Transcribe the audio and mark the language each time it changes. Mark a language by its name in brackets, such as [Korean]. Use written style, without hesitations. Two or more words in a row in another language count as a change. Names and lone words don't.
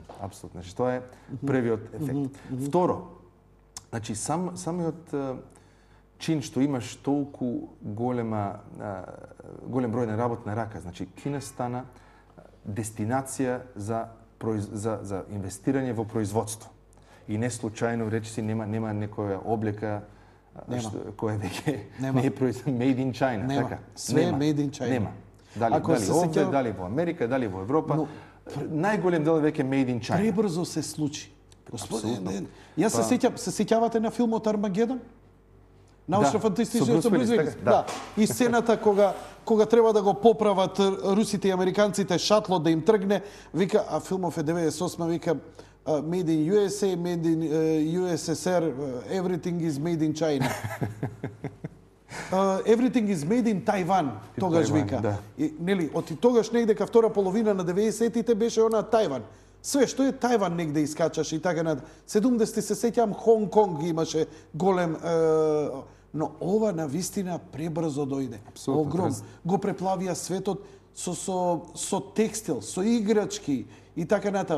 [Macedonian] Значи, тоа е првиот ефект. Второ, значи, самиот чин што имаш толку голем број на работна рака, значи Кина стана дестинација за инвестирање во производство. И не случајно речиси нема некоја облека која веќе не е [English] made in China, [Macedonian] така. Све е [English] made in China. [Macedonian] Нема. Дали овде, дали во Америка, дали во Европа, најголем дел е веќе [English] made in China. [Macedonian] Пребрзо се случи. Господине, јас се сеќавате на филмот Армагедон? Научно-фантастичниот произведок. Да. И сцената кога треба да го поправат русите и американците шатлот да им тргне, вика, а филмов е 98, вика [English] Made in USA, Made in USSR, everything is made in China. Everything is made in Taiwan, [Macedonian] тогаш вика. Да. И, нели, од тогаш негде ка втора половина на 90-тите беше она Тајван. Све што е Тајван негде искачаше и така над 70-ти се сеќавам Хонг Конг имаше голем но ова на вистина пребрзо дојде. Огром го преплавија светот со текстил, со играчки и така натаму.